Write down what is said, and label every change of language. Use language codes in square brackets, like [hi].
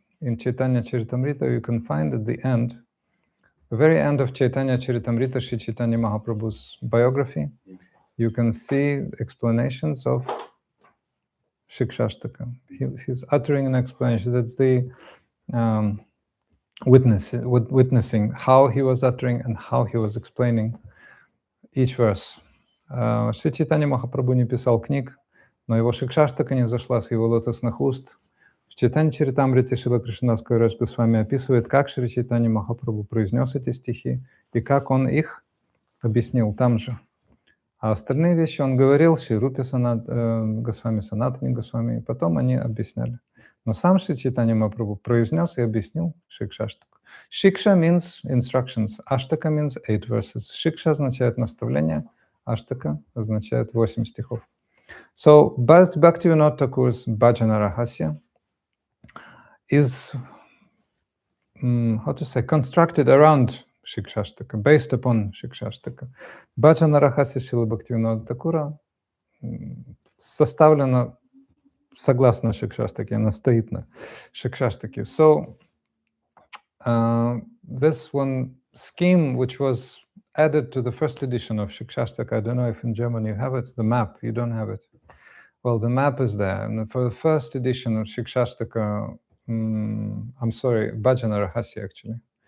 [en] In Chaitanya Charitamrita, you can find at the end, the very end of Chaitanya Charitamrita, Sri Chaitanya Mahaprabhu's biography, you can see explanations of Shikshashtaka. He's uttering an explanation. That's the witnessing how he was uttering and how he was explaining each verse. [ru] Шри Чайтанья Махапрабху не писал книг, но его Шикшаштака не зашла с его лотосных уст. В Чайтанья Чаритамрите Шрила Кришнадас Кавирадж Госвами описывает, как Шри Чайтанья Махапрабху произнес эти стихи и как он их объяснил там же. А остальные вещи он говорил Шри Рупе Госвами, Санатане Госвами, и потом они объясняли. Но сам Шри Чайтанья Махапрабху произнес и объяснил Шикшаштаку. [en] Шикша means instructions, Аштака means 8 verses. [ru] Шикша означает наставление, Аштака означает 8 стихов. [en] So, Bhaktivinoda Thakur's Bhajana-rahasya is, constructed around Shikshashtaka, based upon Shikshashtaka. [ru] Bhajana-rahasya Шрилы Бхактивинода Тхакура составлена согласно Шикшаштаке, она стоит на Шикшаштаке. So, [en] this one scheme which was added to the first edition of Shikshashtaka. I don't know if in German you have it, the map, you don't have it. Well, the map is there. And for the first edition of Shikshashtaka, I'm sorry, Bhajana-rahasya actually.